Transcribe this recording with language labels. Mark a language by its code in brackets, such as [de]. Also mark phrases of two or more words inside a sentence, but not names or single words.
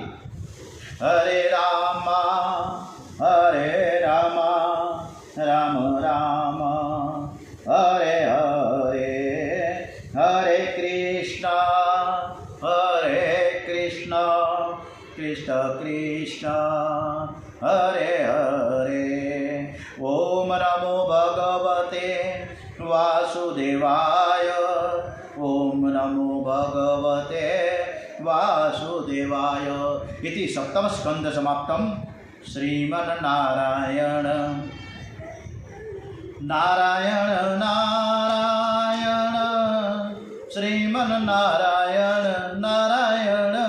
[sa] हरे रामा हरे रामा राम राम हरे हरे हरे कृष्ण कृष्ण कृष्ण हरे हरे. ओम नमो भगवते वासुदेवाय. ओम नमो भगवते वासुदेवाय. इति सप्तम स्कंद समाप्तम. श्रीमन्नारायण नारायण नारायण श्रीमन्नारायण नारायण.